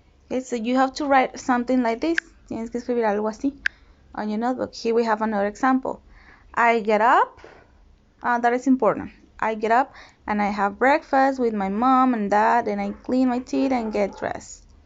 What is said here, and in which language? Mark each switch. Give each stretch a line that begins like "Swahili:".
English: Okay, so you have to write something like this.
Spanish: Tienes que escribir algo así
English: on your notebook. Here we have another example. I get up. That is important. I get up and I have breakfast with my mom and dad, and I clean my teeth and get dressed.